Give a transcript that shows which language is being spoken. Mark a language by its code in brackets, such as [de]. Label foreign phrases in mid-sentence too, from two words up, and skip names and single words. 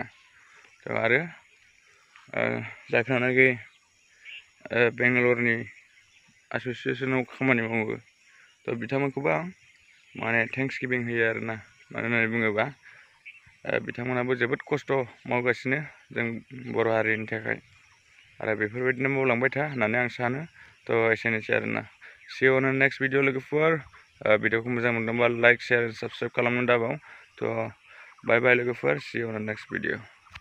[brx] थ' आरो जायफ्रानाखि बेंगालरनि एस'सियेसनाव खामानि मावो थ' बिथांमोनखौबो आं माने [en] thanks giving [brx] होयो आरोना। मानो होननानै बुङोबा बिथांमोनाबो जोबोद खस्थ' मावगासिनो जों बर' हारिनि थाखाय आरो बेफोरबायदिनो मावलांबाय था होननानै आं सानो। थ' एसेनोसै आरोना। [en] See you on the next video [brx] लोगोफोर। भिडिअखौ मोजां मोनदोंबा [en] like share subscribe [brx] खालामनो दाबाव। थ' बाय बाय लोगोफोर। [en] See you on the next video।